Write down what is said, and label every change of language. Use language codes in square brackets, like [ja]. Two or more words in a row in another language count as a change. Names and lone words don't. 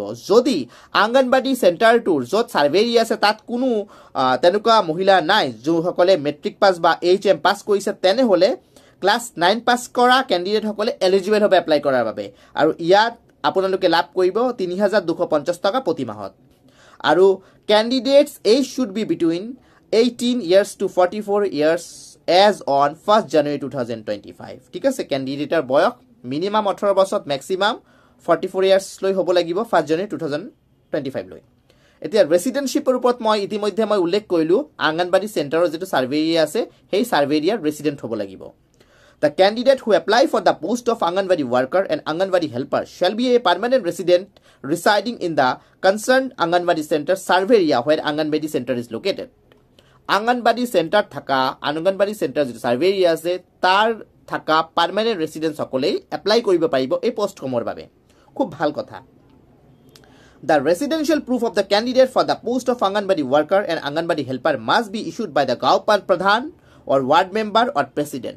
[as] যদি আংগনবাড়ী চেণ্টাৰটোৰ য'ত [en] survey area [as] আছে তাত কোনো তেনেকুৱা মহিলা নাই যোনসকলে [en] matric pass [as] বা AHM পাছ কৰিছে তেনেহ'লে ক্লাছ 9 পাছ কৰা কেণ্ডিডেটসকলে এলিজিবল হ'ব এপ্লাই কৰাৰ বাবে। আৰু ইয়াত আপোনালোকে লাভ কৰিব 3,250 টকা প্ৰতি মাহত। [en] আৰু candidates age should be between 18 years to 44 years as on 1st January 2025। [as] ঠিক আছে, কেণ্ডিডেটৰ বয়স মিনিমাম 18 বছৰত মেক্সিমাম 44 years লৈ হ'ব লাগিব 1st January 2025 লৈ। এতিয়া ৰেচিডেণ্টশ্বিপৰ ওপৰত মই ইতিমধ্যে উল্লেখ কৰিলোঁ। আংগনবাড়ী চেণ্টাৰৰ যিটো [en] survey area [as] আছে সেই [en] survey area's [as] ৰেচিডেণ্ট হ'ব লাগিব। [en] The candidate who apply for the post of Anganwadi worker and Anganwadi helper shall be a permanent resident residing in the concerned Anganwadi center survey area where Anganwadi center is located। [as] আংগনবাড়ী চেণ্টাৰ থকা আংগনবাড়ী চেণ্টাৰ যিটো [en] survey area [as] আছে তাৰ থকা পাৰ্মানেণ্ট ৰেচিডেণ্টসকলেই এপ্লাই কৰিব পাৰিব এই পোষ্টসমূহৰ বাবে। খুব ভাল কথা। [en] the residential proof of the candidate for the post of Anganwadi worker and Anganwadi helper must be issued by the [as] গাঁও প্ৰধান [en] or ward member or president.